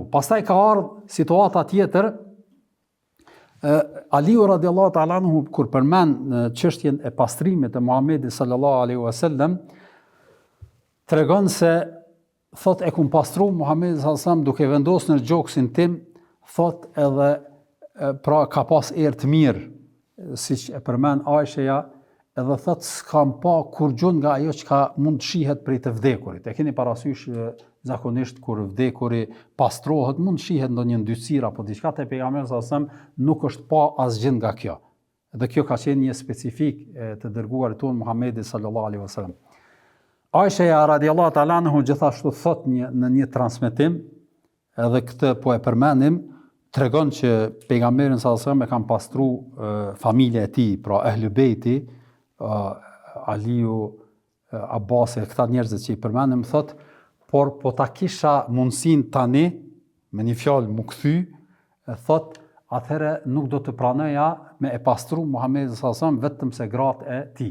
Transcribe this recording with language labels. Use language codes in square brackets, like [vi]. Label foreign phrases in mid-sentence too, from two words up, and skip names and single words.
[sq] Pastaj ka ardhur situata tjetër. Aliu [ar] رضي الله تعالى عنه [sq] kur përmend çështjen e pastrimit të Muhamedit [ar] صلى الله عليه وسلم, [sq] tregon se thot e kum pastru Muhamedit [ar] صلى الله عليه وسلم [sq] duke vendosur në gjoksin tim, thot edhe pra ka pas erë të mirë, siç e përmend Aisha, edhe thot s'kam pa kur gjun nga ajo që mund të shihet prej të vdekurit. E keni parasysh zakonisht kur vdekuri pastrohet, mund të shihet ndonjë ndytësir apo diçka, te pejgamberi [ar] صلى الله عليه وسلم [sq] nuk është pa asgjë nga kjo. Dhe kjo ka qenë një specifik të dërguarit ton Muhamedi [ar] صلى الله عليه وسلم. [sq] Aisha [ar] رضي الله تعالى عنه [sq] gjithashtu thot në një transmetim, edhe këtë po e përmendim, tregon që pejgamberin [ar] صلى الله عليه وسلم [sq] e kanë pastru familja e tij, pra Ahlul Beiti, Aliu, Abbasi, këta njerëzit që i përmendim, thot, por po ta kisha mundësin tani, me një fjalë mu kthy, thot, atëherë nuk do të pranoja me e pastru Muhamedit [ar] صلى الله عليه وسلم [sq] vetëm se gratë e tij.